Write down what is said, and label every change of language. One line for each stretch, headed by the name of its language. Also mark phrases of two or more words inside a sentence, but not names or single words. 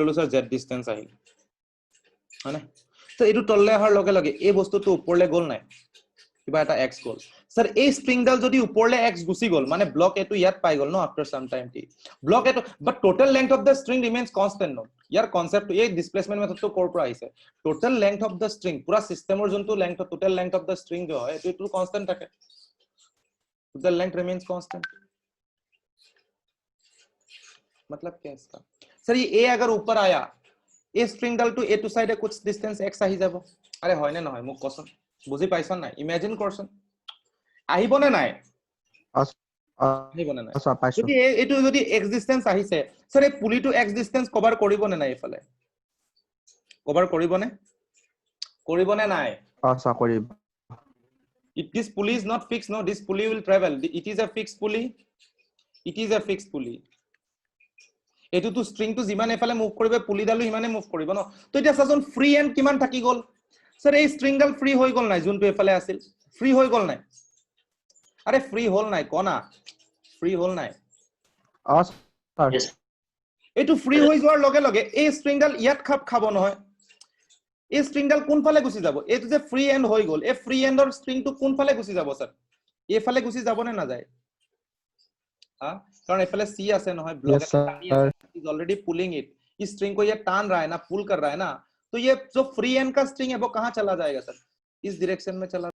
Assamese: ললো স্যার z ডিসটেন্স আহিল হয়নে তো এটো তললে আহাৰ লগে লগে এই বস্তুটো ওপৰলে গল নাই কিবা এটা x গল স্যার এই স্ট্রিংডাল যদি ওপৰলে x গুছি গল মানে ব্লক এটো ইয়াত পাই গল নো
English: after some time
Assamese: টি ব্লক এটো
English: but total length of the string remains constant
Assamese: নো ইয়াৰ কনসেপ্ট এই
English: displacement methodটো
Assamese: কোৰ পৰা আহিছে
English: total length of the string
Assamese: পুরা সিস্টেমৰ যোনটো লেংথ
English: total length of the string
Assamese: যে হয় এটো কনস্ট্যান্ট থাকে
English: total length remains constant
Hindi: मतलब क्या इसका सर ये a अगर ऊपर आया ए स्ट्रिंग डाल टू ए टू साइड कुछ डिस्टेंस x
Assamese: আহি যাব আরে হয় না নহয় মোক কোন বুজি পাইছন নাই ইমাজিন করছন আহিবনে নাই
Hindi: আহিবনে নাই
Assamese: আচ্ছা পাইছো যদি এটো যদি x ডিসটেন্স আহিছে স্যার এই পুলিটো x ডিসটেন্স কভার কৰিবনে নাই এফালে কভার কৰিবনে নাই আচ্ছা কৰিব
English: if this pulley is not fixed no this pulley will travel it is a fixed pulley
Assamese: এটো তো স্ট্রিং তো যিমান এফালে মুভ কৰিবে পুলি ডালো ইমানে মুভ কৰিব ন তো এটা সাজন
English: free end
Assamese: কিমান থাকি গল স্যার এই স্ট্রিং ডাল ফ্রি হৈ গল নাই যোনটো এফালে আছিল ফ্রি হৈ গল নাই আরে ফ্রি হল নাই কোনা ফ্রি হল নাই আচ্ছা
English: Yes.
Assamese: এটো ফ্রি হৈ যোৱাৰ লগে লগে এই স্ট্রিং ডাল ইয়াত খাব নহয় এই স্ট্রিং ডাল কোন ফালে গুছি যাব এটো যে
English: free end
Assamese: হৈ গল এই
English: free endৰ
Assamese: স্ট্রিং টো কোন ফালে গুছি যাব স্যার এফালে গুছি যাব নে না যায়
Hindi: हां कारण एफएलए सी
Assamese: আছে নহয়
English: block is already pulling it is
Hindi: स्ट्रिंग को ये टान रहा है ना पुल कर रहा है ना तो ये जो फ्री एंड का स्ट्रिंग है वो कहां चला जाएगा सर इस डायरेक्शन में चला